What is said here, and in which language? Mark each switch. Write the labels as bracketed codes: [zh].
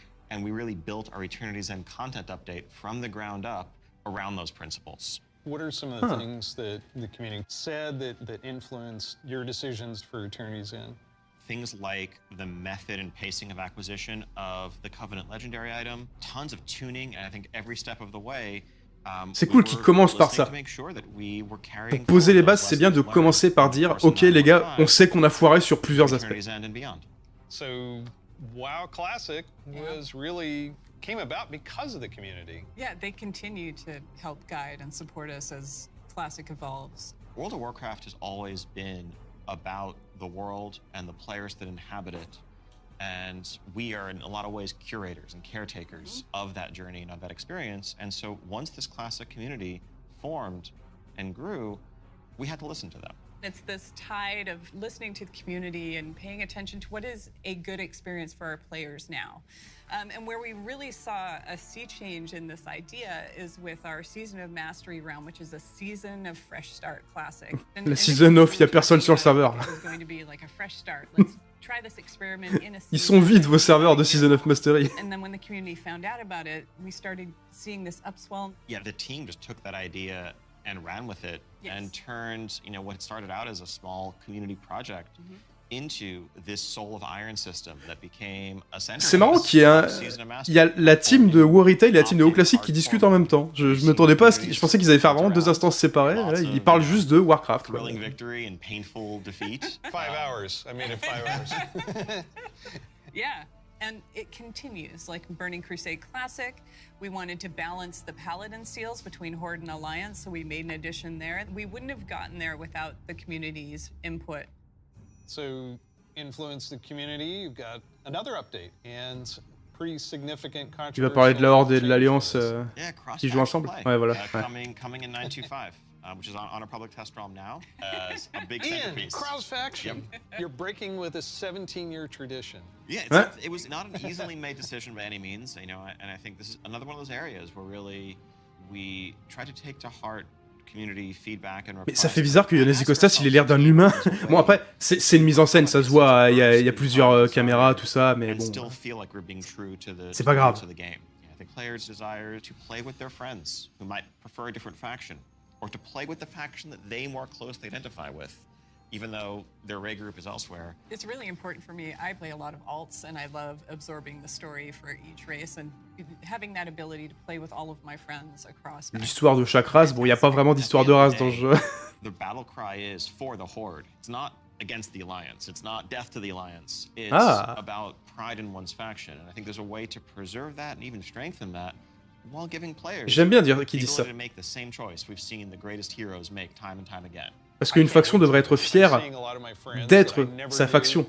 [en] And we really built our Eternity's End content update from the ground up around those principles. What are some of the things that the community said that influenced your decisions for Eternity's End? Things like the method and pacing of acquisition of the Covenant Legendary item, tons of tuning, and I think every step of the way. [fr] C'est cool qu'il commence par ça. Pour poser les bases, c'est bien de commencer par dire « Ok les gars, on sait qu'on a foiré sur plusieurs aspects. » [en] So, WoW Classic was really came about because of the community. Yeah, they continue to help guide and support us as Classic evolves. World of Warcraft has always been about the world and the players that inhabit it. And we are, in a lot of ways, curators and caretakers of that journey and of that experience. And so once this classic community formed and grew, we had to listen to them. It's this tide of listening to the community and paying attention to what is a good experience for our players now. And where we really saw a sea change in this idea is with our Season of Mastery round, which is a Season of Fresh Start Classic. [fr] La Season of, il n'y a personne sur le serveur. [en] Going to be like a fresh start. Let's try this experiment in a [fr] Ils sont vides vos serveurs de Season of Mastery. [en] And then when the community found out about it, we started seeing this upswell. Yeah, the team just took that idea and ran with it and turned, you know, what started out as a small community project into this Soul of Iron system that became a centerpiece. [fr] C'est marrant qu'il y a la team de Warita et la team de Haut Classique qui discutent en même temps. Je m'attendais pas à ce je pensais qu'ils allaient faire vraiment deux instances séparées. Là, ils parlent juste de Warcraft. Quoi. [en] Thrilling victory and painful defeat. 5 hours. I made it 5 hours. Yeah. And it continues, like Burning Crusade Classic. We wanted to balance the Paladin seals between Horde and Alliance, so we made an addition there. We wouldn't have gotten there without the community's input. So, influence the community, you've got another update, and pretty significant controversy. [fr] Tu vas parler de la Horde et de l'Alliance qui jouent ensemble. Ouais, voilà. [en] Coming in 9.2.5. Which is on our public test realm now as a big centerpiece. Cross faction. You're breaking with a 17-year tradition. Yeah, it was not an easily made decision by any means, you know, and I think this is another one of those areas where really we try to take to heart community feedback and. [fr] Mais ça fait bizarre que Yannis Costas il ait l'air d'un humain. Bon après, c'est une mise en scène, ça se voit, il y a plusieurs caméras, tout ça, mais bon. C'est pas grave. [en] Players desire to play with their friends who might prefer a different faction, or to play with the faction that they more closely identify with. even though their raid group is elsewhere. It's really important for me. I play a lot of alts, and I love absorbing the story for each race and having that ability to play with all of my friends across. [fr] L'histoire de chaque race, bon, il n'y a pas vraiment d'histoire de race dans le jeu. [en] The battle cry is for the Horde. It's not against the Alliance. It's not death to the Alliance. It's about pride in one's faction. And I think there's a way to preserve that and even strengthen that while giving players [fr] J'aime bien dire qu'ils disent ça. [en] to make the same choice we've seen the greatest heroes make time and time again. [fr] Parce qu'une faction devrait être fière d'être sa faction.